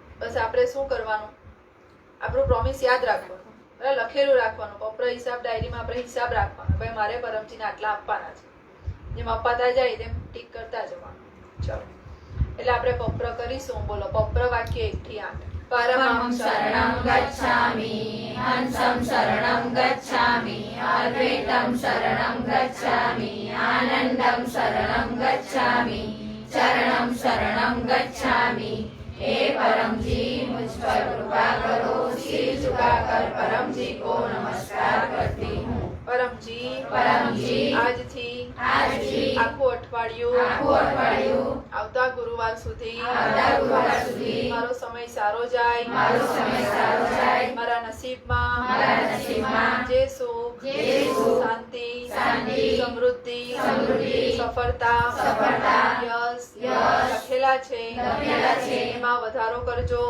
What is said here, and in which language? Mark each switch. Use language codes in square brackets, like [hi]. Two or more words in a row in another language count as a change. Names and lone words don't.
[gu] બસ આપણે શું કરવાનું? આપણું પ્રોમિસ યાદ રાખવાનું, એટલે લખેલું રાખવાનું. પપ્ર હિસાબ ડાયરીમાં આપણે હિસાબ રાખવાનો. ભાઈ મારે પરમજીને આટલા આપવાના છે. જેમ અપાતા જાય તેમ ટીક કરતા જવાનું. ચલો એટલે આપણે પપ્ર કરીશું. બોલો પપ્ર વાક્ય 1 થી 8. [sa] परमं शरणं गच्छामि हंसं शरणं गच्छामि अद्वैतं शरणं गच्छामि आनंदं शरणं गच्छामि चरणं शरणं गच्छामि [hi] हे परम जी मुझ पर कृपा करो सिर झुकाकर परम जी को नमस्कार करती हूँ [gu] પરમજી આજથી આખું અઠવાડિયું આવતા ગુરુવાર સુધી મારો સમય સારો જાય. મારા નસીબમાં જે સુખ શાંતિ સમૃદ્ધિ સફળતા યશ લખેલા છે એમાં વધારો કરજો.